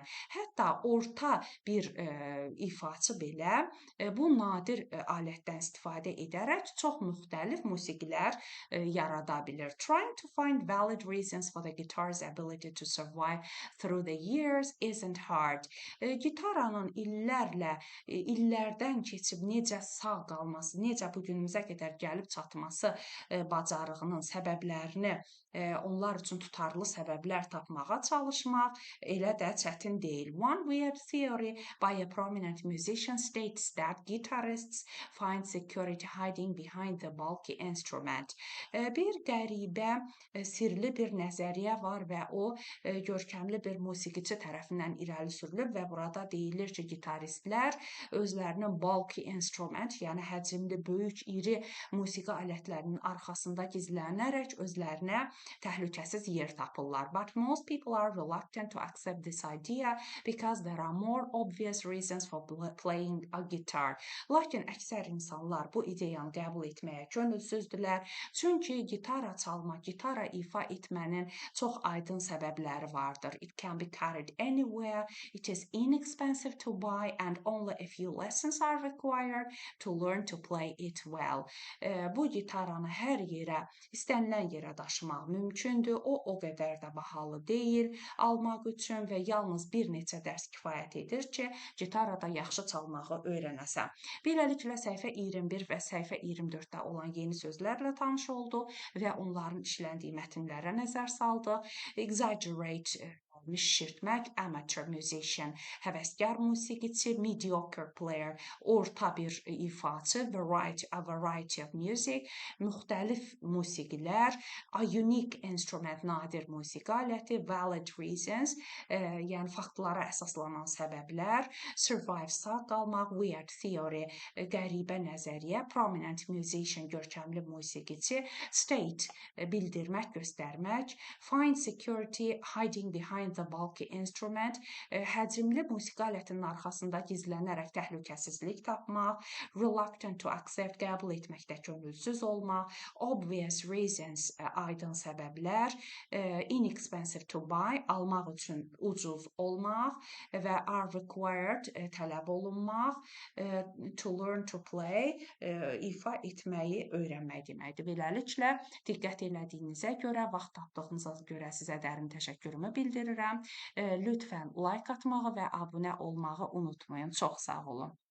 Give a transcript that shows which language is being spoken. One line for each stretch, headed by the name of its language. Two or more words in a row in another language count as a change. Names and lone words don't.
Azerbaijani: Hətta orta bir ifaçı belə bu nadir alətdən istifadə edərək çox müxtəlif musiqilər yarada bilir.
English: Trying to find valid reasons for the guitar's ability to survive through the years isn't hard.
Azerbaijani: Gitaranın illərdən keçib necə sağ qalması, necə bu günümüzə qədər gəlib çatması bacarığının səbəblərini onlar üçün tutarlı səbəblər tapmağa çalışmaq elə də çətin deyil.
English: One weird theory by a prominent musician states that guitarists find security hiding behind the bulky instrument.
Azerbaijani: Bir qəribə, sirli bir nəzəriyyə var və o görkəmli bir musiqiçi tərəfindən irəli sürülüb və burada deyilir ki, gitaristlər özlərinin
English: bulky instrument,
Azerbaijani: yəni həcmli, böyük, iri musiqi alətlərinin arxasında gizlənərək özlərinə təhlükəsiz yer tapırlar.
English: But most people are reluctant to accept this idea because there are more obvious reasons for playing a guitar.
Azerbaijani: Lakin əksər insanlar bu ideyanı qəbul etməyə könülsüzdürlər. Çünki gitara çalmaq, gitara ifa etmənin çox aydın səbəbləri vardır.
English: It can be carried anywhere, it is inexpensive to buy and only a few lessons are required to learn to play it well.
Azerbaijani: Bu gitaranı hər yerə, istənilən yerə daşımaq mümkündür. O qədər də bahalı deyil almaq üçün və yalnız bir neçə dərs kifayət edir ki, gitarada yaxşı çalmağı öyrənəsən. Beləliklə səhifə 21 və səhifə 24-də olan yeni sözlərlə tanış oldu və onların işləndiyi mətnlərə nəzər saldı. Exaggerate şişirtmək,
English: amateur musician,
Azerbaijani: həvəskar musiqiçi,
English: mediocre player,
Azerbaijani: orta bir ifaçı,
English: a variety of music,
Azerbaijani: müxtəlif musiqilər,
English: a unique instrument,
Azerbaijani: nadir musiqi aləti,
English: valid reasons,
Azerbaijani: yəni faktlara əsaslanan səbəblər, survive, sağ qalmaq,
English: weird theory,
Azerbaijani: qəribə nəzəriyyə,
English: prominent musician,
Azerbaijani: görkəmli musiqiçi, state, bildirmək, göstərmək,
English: find security, hiding behind the bulky instrument,
Azerbaijani: həcmli musiqi alətinin arxasında gizlənərək təhlükəsizlik tapmaq,
English: reluctant to accept,
Azerbaijani: qəbul etməkdə könülsüz olmaq,
English: obvious reasons,
Azerbaijani: aydın səbəblər,
English: inexpensive to buy,
Azerbaijani: almaq üçün ucuz olmaq və
English: are required,
Azerbaijani: tələb olunmaq,
English: to learn to play,
Azerbaijani: ifa etməyi öyrənmək deməkdir. Beləliklə, diqqət elədiyinizə görə, vaxt tapdığınıza görə sizə dərin təşəkkürümü bildirirəm. Lütfən like atmağı və abunə olmağı unutmayın. Çox sağ olun.